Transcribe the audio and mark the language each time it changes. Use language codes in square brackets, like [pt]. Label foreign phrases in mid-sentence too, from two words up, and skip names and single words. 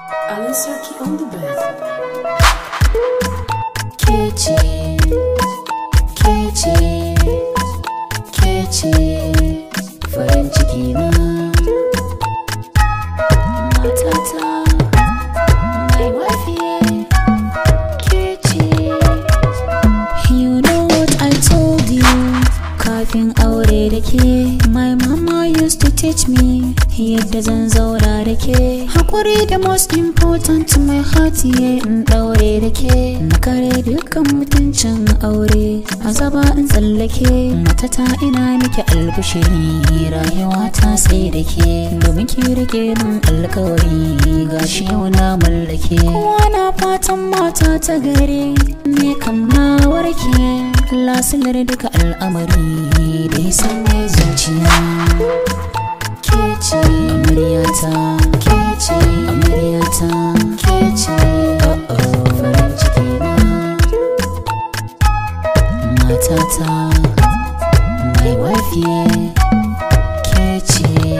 [en] Alan Sarki on the bed. [ha] Ke ce, ke ce, ke ce farin ciki na. Matata, [en] my wife, yeah, [ha] ke ce. [en] You know what I told you [ha] kafin aure da ke. [en] My mama used to teach me [ha] yadda zan zauna da ke. Haƙuri da [en] most important, my heart, yeah, [ha] in ɗaure da ke. Na kare dukkan mutuncin aure, azaba in tsallake. Matata, ina miki albishiri, rayuwa ta sai da ke. Domin ki rike min alkawari, gashi yau na mallake. Kowa na fatan mata ta gari, ni kam na warke. Lasilar duka al'amari da ya sanya zuciya. Ke ce amaryata, ke ce amaryata, ke ce, oh, oh, farin ciki na. Matata, [en] my wife, yeah, [ha] ke ce.